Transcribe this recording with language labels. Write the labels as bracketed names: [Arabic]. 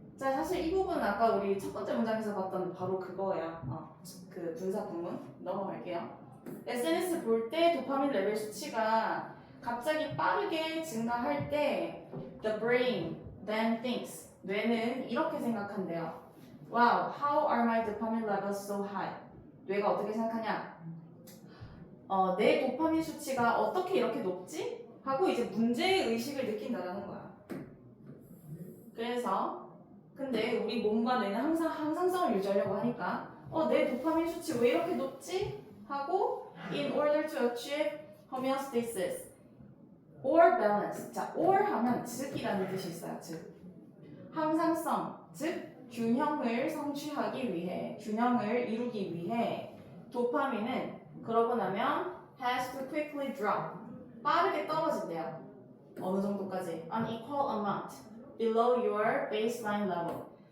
[Korean] 자, 사실 이 부분은 아까 우리 첫 번째 문장에서 봤던 바로 그거야. 그 분사 구문 넘어갈게요. SNS 볼 때 도파민 레벨 수치가 갑자기 빠르게 증가할 때 [English] the brain then thinks. [Korean] 뇌는 이렇게 생각한대요. [English] Wow, how are my dopamine levels so high? [Korean] 뇌가 어떻게 생각하냐? 내 도파민 수치가 어떻게 이렇게 높지? 하고 이제 문제의식을 느낀다라는 거야. 그래서 근데 우리 몸과 뇌는 항상 항상성을 유지하려고 하니까 내 도파민 수치 왜 이렇게 높지? 하고 [English] in order to achieve homeostasis or balance. [Korean] 자, or 하면 즉이라는 뜻이 있어요. 즉 항상성, 즉 균형을 성취하기 위해, 균형을 이루기 위해 도파민은 그러고 나면 [English] has to quickly drop. [Korean] 빠르게 떨어진대요. 어느 정도까지? [English] An equal amount below your baseline level.